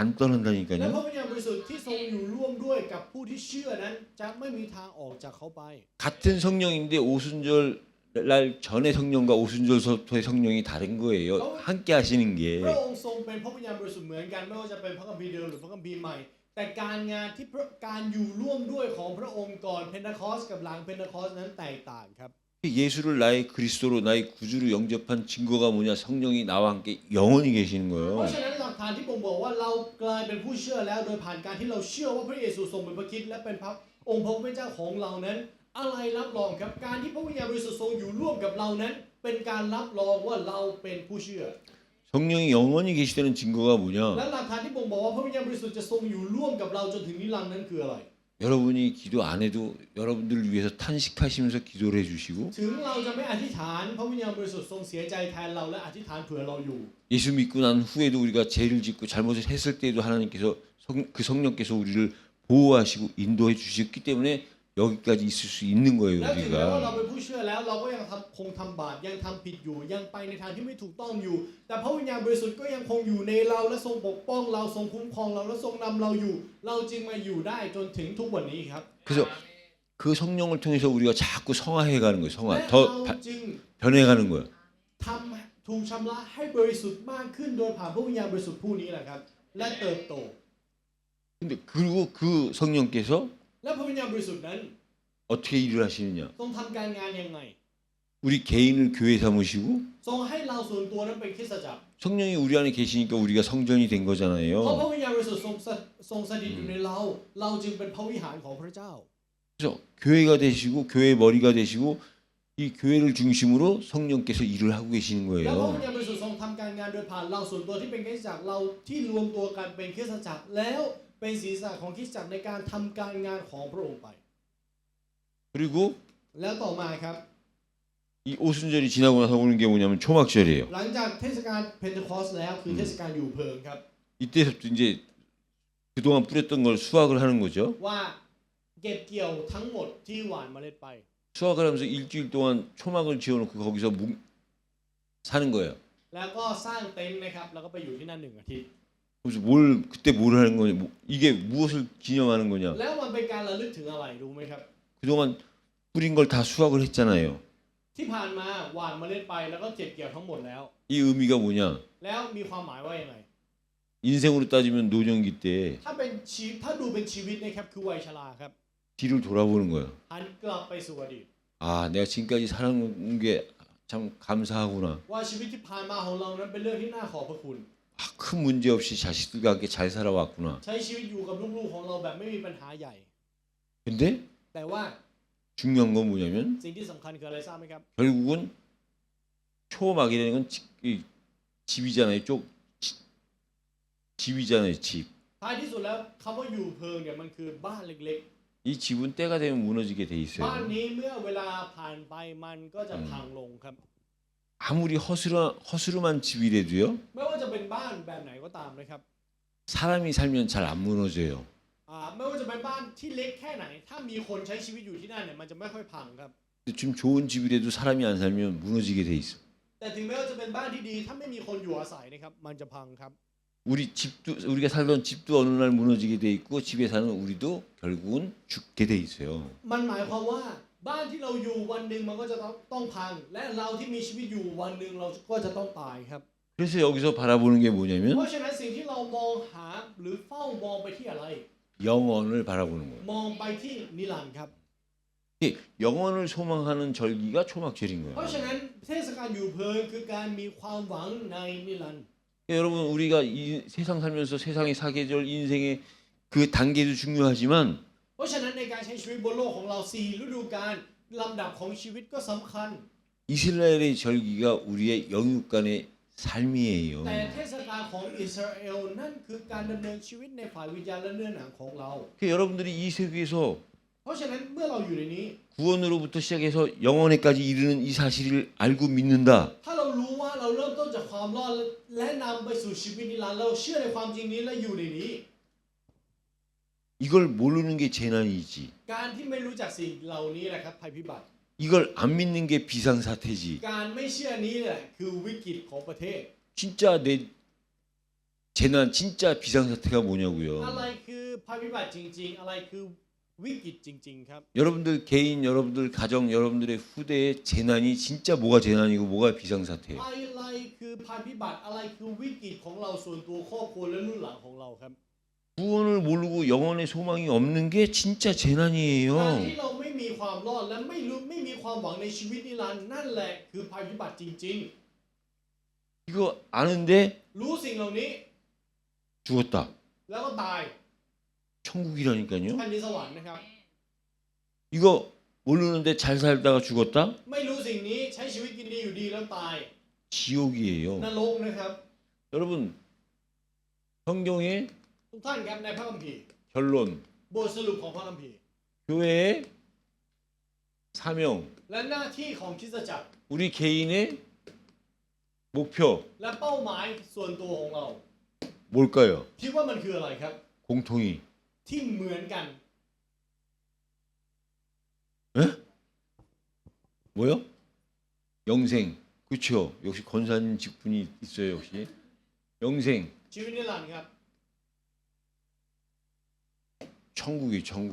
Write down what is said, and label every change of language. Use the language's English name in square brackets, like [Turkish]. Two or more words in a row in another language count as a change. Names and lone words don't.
[Thai] และ [Korean] 떠난다니까요. [Thai] พระวิญญาณบริสุทธิ์ที่ทรงอยู่ร่วมด้วยกับผู้ที่เชื่อนั้นจะไม่มีทางออกจากเขาไป [Korean] 같은 성령인데 오순절 날 전에 성령과 오순절서부터의 성령이 다른 거예요. 함께 하시는 [Thai] พ [Korean] 게. [Thai] ระองค์ทรงเป็นพระวิญญาณบริสุทธิ์เหมือนกันไม่ว่าจะเป็นพระคัมภีร์เดิมหรือพระคัมภีร์ใหม่ แต่การงานที่การอยู่ร่วมด้วยของพระองค์ก่อนเพนเทคอสกับหลังเพนเทคอสนั้นแตกต่างครับ [Korean] 예수를 나의 그리스도로 나의 구주로 영접한 증거가 뭐냐? 성령이 나와 함께 영원히 계시는 [Thai] เพ [Korean] 거예요. [Thai] ราะฉะนั้นหลักฐานที่บ่งบอกว่าเรากลายเป็นผู้เชื่อแล้วโดยผ่านการที่เราเชื่อว่าพระเยซูทรงเป็นพระคริสต์และเป็นพระองค์พระผู้เป็นเจ้าของเรานั้น อะไรรับรองครับการที่พระวิญญาณบริสุทธิ์ทรงอยู่ร่วมกับเรานั้น เป็นการรับรองว่าเราเป็นผู้เชื่อ [Korean] 성령이 영원히 계시다는 증거가 [Thai] และ [Korean] 뭐냐? [Thai] หลักฐานที่บ่งบอกว่าพระวิญญาณบริสุทธิ์จะทรงอยู่ร่วมกับเราจนถึงนิรันดร์นั้นคืออะไร [Korean] 여러분이 기도 안 해도 여러분들을 위해서 탄식하시면서 기도를 해주시고 [Thai] ถึงเราจะไม่อธิษฐานพระวิญญาณบริสุทธิ์ทรงเสียใจแทนเราและอธิษฐานเผื่อเราอยู่ [Korean] 예수 믿고 난 후에도 우리가 죄를 짓고 잘못을 했을 때도 하나님께서 그 성령께서 우리를 보호하시고 인도해 주셨기 때문에 여기까지 있을 수 있는 거예요 [Thai] และถึงแม้ว่าเรา [Korean] 우리가. [Thai] เป็นผู้เชื่อแล้วเราก็ยังคงทำบาปยังทำผิดอยู่ยังไปในทางที่ไม่ถูกต้องอยู่ แต่พระวิญญาณบริสุทธิ์ก็ยังคงอยู่ในเราและทรงปกป้องเราทรงคุ้มครองเราและทรงนำเราอยู่ เราจึงมาอยู่ได้จนถึงทุกวันนี้ครับ [Korean] 그래서 그 성령을 통해서 우리가 자꾸 성화해가는 거예요. [Thai] และ [Korean] 성화 [Thai] เรา [Korean] 더 [Thai] จึง [Korean] 변해가는 거예요. [Thai] ถูกชำระให้บริสุทธิ์มากขึ้นโดยผ่านพระวิญญาณบริสุทธิ์ผู้นี้แหละครับและเติบโต [Korean] 근데 그리고 그 성령께서 [Thai] และพระวิญญาณบริสุทธิ์นั้น [Korean] 어떻게 일을 하시느냐? [Thai] ทรงทำการงานยังไง [Korean] 우리 개인을 교회 삼으시고 [Thai] ทรงให้เราส่วนตัวนั้นเป็นคริสตจักร [Korean] 성령이 우리 안에 계시니까 우리가 성전이 된 [Thai] เพราะพ [Korean] 거잖아요. [Thai] ระวิญญาณบริสุทธิ์ทรงสถิตอยู่ในเรา เราจึงเป็นพระวิหารของพระเจ้า [Korean] 그래서 교회가 되시고 교회의 머리가 되시고 이 교회를 중심으로 성령께서 일을 하고 계시는 [Thai] แล้วพระวิ [Korean] 거예요. [Thai] ญญาณบริสุทธิ์ทรงทำการงานโดยผ่านเราส่วนตัวที่เป็นคริสตจักรเราที่รวมตัวกันเป็นคริสตจักรแล้วเป็นศีรษะของคริสตจักรในการทำการงานของพระองค์ไป [Korean] 그리고 [Thai] แล้วต่อมาครับ [Korean] 이 오순절이 지나고 나서 오는 게 뭐냐면 초막절이에요. [Thai] หลังจากเทศกาลเพนเทคอสแล้วคือเทศกาลอยู่เพลิงครับ [Korean] 이때부터 이제 그동안 뿌렸던 걸 수확을 하는 거죠. [Thai] ว่าเก็บเกี่ยวทั้งหมดที่หว่านเมล็ดไป [Korean] 수확을 하면서 일주일 동안 초막을 지어놓고 거기서 사는 거예요. [Thai] แล้วก็สร้างเต็นท์นะครับแล้วก็ไปอยู่ที่นั่น1 อาทิตย์ [Korean] 그래서 그때 뭘 하는 거냐? 이게 무엇을 기념하는 거냐? [Thai] แล้วมันเป็นการระลึกถึงอะไรรู้ไหมครับ [Korean] 그동안 뿌린 걸 다 수확을 했잖아요. [Thai] ที่ผ่านมาหว่านเมล็ดไปแล้วก็เก็บเกี่ยวทั้งหมดแล้ว [Korean] 이 의미가 뭐냐? [Thai] แล้วมีความหมายว่ายังไง [Korean] 인생으로 따지면 노년기 때 [Thai] ถ้าดูเป็นชีวิตนะครับคือวัยชราครับ [Korean] 뒤를 돌아보는 거야. [Thai] หันกลับไปสู่อดีต [Korean] 아, 내가 지금까지 살아온 게 참 감사하구나. [Thai] ว่าชีวิตที่ผ่านมาของเรานั้นเป็นเรื่องที่น่าขอบพระคุณ [Korean] 아, 큰 문제 없이 자식들과 함께 잘 살아왔구나. [Thai] ใช้ชีวิตอยู่กับลูกๆของเราแบบไม่มีปัญหาใหญ่ [Korean] 근데 [Thai] แต่ว่า [Korean] 중요한 건 뭐냐면 [Thai] สิ่งที่สำคัญคืออะไรทราบไหมครับ [Korean] 결국은 초막이라는 건 집이잖아요. 집이잖아요. 집. [Thai] ท้ายที่สุดแล้วคำว่าอยู่เพิงเนี่ยมันคือบ้านเล็ก [Korean] 이 집은 때가 되면 무너지게 돼 [Thai] ๆ [Korean] 있어요. [Thai] บ้านนี้เมื่อเวลาผ่านไปมันก็จะพังลงครับ [Korean] 아무리 허스름한 집이라도요. [Thai] ไม่ว่าจะเป็นบ้านแบบไหนก็ตามนะครับ [Korean] 사람이 살면 잘 안 무너져요. [Thai] ไม่ว่าจะเป็นบ้านที่เล็กแค่ไหน ถ้ามีคนใช้ชีวิตอยู่ที่นั่นเนี่ยมันจะไม่ค่อยพังครับ [Korean] 지금 좋은 집이라도 사람이 안 살면 무너지게 돼 있어. [Thai] แต่ถึงแม้ว่าจะเป็นบ้านที่ดีถ้าไม่มีคนอยู่อาศัยนะครับมันจะพังครับ [Korean] 우리가 살던 집도 어느 날 무너지게 돼 있고 집에 사는 우리도 결국은 죽게 돼 있어요. [Thai] มันหมายความว่าบ้านที่เราอยู่วันหนึ่งมันก็จะต้องพัง และเราที่มีชีวิตอยู่วันหนึ่งเราก็จะต้องตายครับ [Korean] 그래서 여기서 바라보는 게 [Thai] เพ [Korean] 뭐냐면 [Thai] ราะฉะนั้นสิ่งที่เรามองหาหรือเฝ้ามองไปที่อะไร [Korean] 영원을 바라보는 거예요. [Thai] มองไปที่นิรันดร์ครับ [Korean] 이게 영원을 소망하는 절기가 초막절인 [Thai] เพราะ [Korean] 거예요. [Thai] ฉะนั้นเทศกาลอยู่เพลิงคือการมีความหวังในนิรันดร์ [Korean] 여러분 우리가 이 세상 살면서 세상의 사계절 인생의 그 단계도 중요하지만 [Thai] เพราะฉะนั้นในการใช้ชีวิตบนโลกของเรา4ฤดูกาลลำดับของชีวิตก็สำคัญ [Korean] 이스라엘의 절기가 우리의 영육간의 삶이에요. [Thai] แต่เทศกาลของอิสราเอลนั่นคือการดำเนินชีวิตในฝ่ายวิญญาณและเนื้อหนังของเรา [Korean] 여러분들이 이 세계에서 [Thai] เพราะฉะนั้นเมื่อเราอยู่ในนี้ [Korean] 구원으로부터 시작해서 영원에까지 이르는 이 사실을 알고 믿는다. [Thai] ถ้าเรารู้ว่าเราเริ่มต้นจากความรอดและนำไปสู่ชีวิตนิรันดร์เราเชื่อในความจริงนี้และอยู่ในนี้ [Korean] 이걸 모르는 게 재난이지. [Thai] การที่ไม่รู้จักสิ่งเหล่านี้แหละครับภัยพิบัติ [Korean] 이걸 안 믿는 게 비상사태지. [Thai] การไม่เชื่อนี้แหละคือวิกฤตของประเทศ [Korean] 진짜 내 재난 진짜 비상사태가 뭐냐고요. [Thai] อะไรคือภัยพิบัติจริงๆ อะไรคือวิกฤตจริงๆครับ [Korean] 여러분들 개인, 여러분들 가정, 여러분들의 후대의 재난이 진짜 뭐가 재난이고 뭐가 비상사태예요. [Thai] อะไรคือภัยพิบัติอะไรคือวิกฤตของเราส่วนตัวครอบครัวและรุ่นหลังของเราครับ [Korean] 구원을 모르고 영원의 소망이 없는 게 진짜 [Thai] การ [Korean] 재난이에요. [Thai] ที่เราไม่มีความรอดและไม่มีความหวังในชีวิตนิรันดร์นั่นแหละคือภัยพิบัติจริง [Korean] 이거 아는데 [Thai] ๆ รู้สิ่งเหล่านี้ [Korean] 죽었다. [Thai] แล้วก็ตาย [Korean] 천국이라니까요. [Thai] แผ่นดินสวรรค์นะครับ [Korean] 이거 모르는데 잘 살다가 죽었다? [Thai] ไม่รู้สิ่งนี้ใช้ชีวิตกินดีอยู่ดีแล้วตาย [Korean] 지옥이에요. [Thai] นรกนะครับ [Korean] 여러분 성경의 [Thai] ทุกท่านครับในพระคัมภีร์ [Korean] 결론, [Thai] บทสรุปของพระคัมภีร์ [Korean] 교회의 사명, [Thai] และหน้าที่ของคริสตจักร [Korean] 우리 개인의 목표 [Thai] และเป้าหมายส่วนตัวของเรา [Korean] 뭘까요? [Thai] คิดว่ามันคืออะไรครับ [Korean] 공통이. [Thai] ที่เหมือนกัน [Korean] 에? 뭐요? 영생. 그렇죠. 역시 권사님 직분이 있어요. 역시 영생. [Thai] ชีวิตนิรันดร์ครับ [Korean] 천국이 천국.